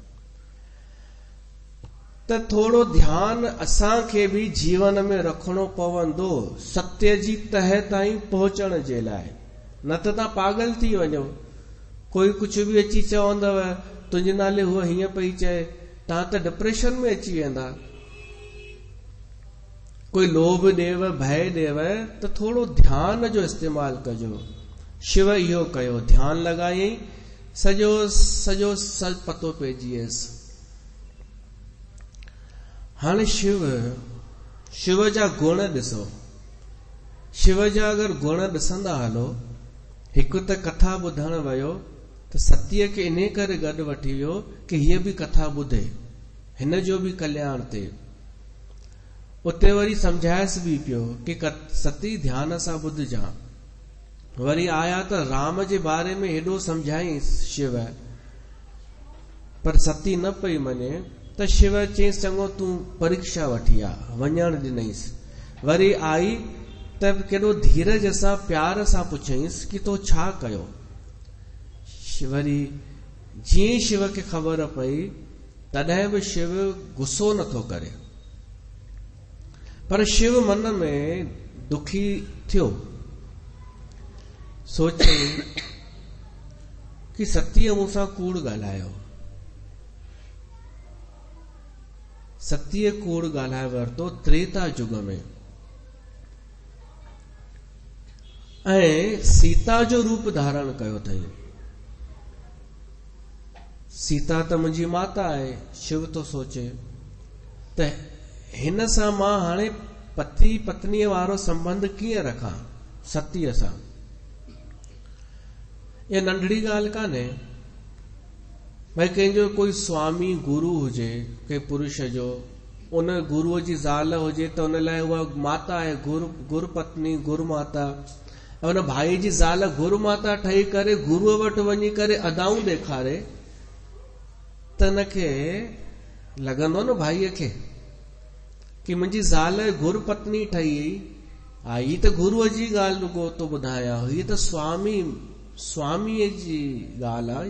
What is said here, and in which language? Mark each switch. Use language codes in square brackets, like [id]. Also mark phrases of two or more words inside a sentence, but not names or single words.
[sd] त थोड़ो ध्यान असांखे बि जीवन में रखणो पवंदो, सत्य जी तह ताईं पहुचण जे लाइ। न त तव्हां पागल थी वञो, कोई कुझु बि अची चवंदव तुंहिंजे नाले हूअ हीअं पई चए, तव्हां त डिप्रेशन में अची वेंदा। कोई लोभ ॾेव, भय ॾेव त थोड़ो ध्यान जो इस्तेमाल कजो। शिव इहो कयो, ध्यान लॻायईं, सॼो पतो पइजी वियसि। हाणे शिव जा गुण ॾिसो। शिव जा अगर गुण ॾिसंदा हलो, हिकु त कथा ॿुधण वियो त सतीअ खे इन करे गॾु वठी वियो कि हीअ बि कथा ॿुधे, हिन जो बि कल्याण थिए। उते वरी समझायसि बि पियो कि सती ध्यान सां ॿुधजां। वरी आया त राम जे बारे में हेॾो समझाईंसि शिव, पर सती न पई मञे। त शिव चयईंसि चङो तूं परीक्षा वठी आ, वञण ॾिनईसि। वरी आई त केॾो धीरज सां प्यार सां पुछईंसि कि तो छा कयो। वरी जीअं शिव खे ख़बर पई, तॾहिं बि शिव गुस्सो नथो करे, पर शिव मन में दुखी थियो। सोचे कि सतीअ मूंसां कूड़ ॻाल्हायो, सतीअ कूड़ ॻाल्हाए वरितो त्रेता युग में, ऐं सीता जो रूप धारण कयो अथई। सीता त मुंहिंजी माता आहे, शिव तो सोचे त हिन सां मां हाणे पति पत्नीअ वारो संबंध कीअं रखां सतीअ सां। ये नंढड़ी ॻाल्हि कान्हे। भाई कंहिंजो कोई स्वामी गुरु हुजे, के पुरुष जो, उन गुरुअ जी ज़ाल हुजे त उन लाइ उहा माता आहे, गुरु पत्नी, गुरु माता। उन भाई जी ज़ाल गुरु माता ठही करे गुरुअ वटि वञी करे अदाऊं ॾेखारे त हिनखे लॻंदो न भाईअ खे कि मुंहिंजी ज़ाल गुरु पत्नी ठही आई त गुरुअ जी ॻाल्हि रुगो तो ॿुधायां, हीअ त स्वामीअ जी ॻाल्हि आहे।